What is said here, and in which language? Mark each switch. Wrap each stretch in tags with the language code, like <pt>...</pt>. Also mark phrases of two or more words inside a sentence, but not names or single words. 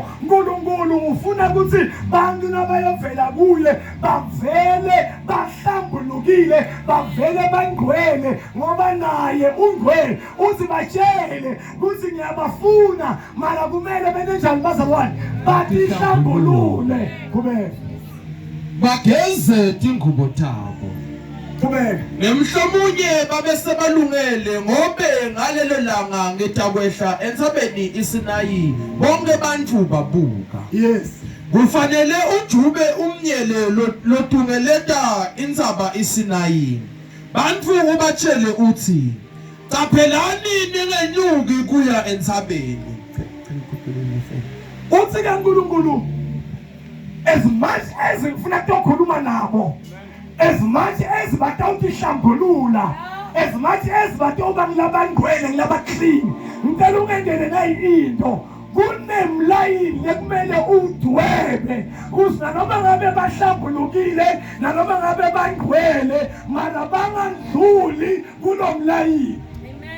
<ss>uNkulunkulu ufuna ukuthi bantu nabayovela kuye bavele bahlambulukile bavele bangcwele ngoba naye ungcwele. Uthi batshele ukuthi ngiyabafuna mara kumele benenjani bazalwane batihlambulule qhubeka bageze tingubo tabo Qhubeka. Nemhlomunye babe sebalungele ngobe ngalelo langa ngetakwehla entsabeni iSinayi bonke bantu babuka.</ss> <en>Yes.</en> <ss>Kufanele ujube umnyele lotungeleta indzaba iSinayi. Bantu ubatshele uthi caphelani ningenyuki kuya entsabeni. Uthi kaNkulunkulu</ss> <en>as much as</en> <ss>ngifuna ukukhuluma nabo,</ss> <en>as much as</en> <ss>batawuhlambulula,</ss> <en>as much as</en> <ss>batawuba ngilabangcwele ngilaba clean, ngicela ungendele nayinto kunemlayini lekumele udwebe kusina noma ngabe bahlambulukile nanoma ngabe bangcwele mara bangandluli kulomlayini. Amen.</ss>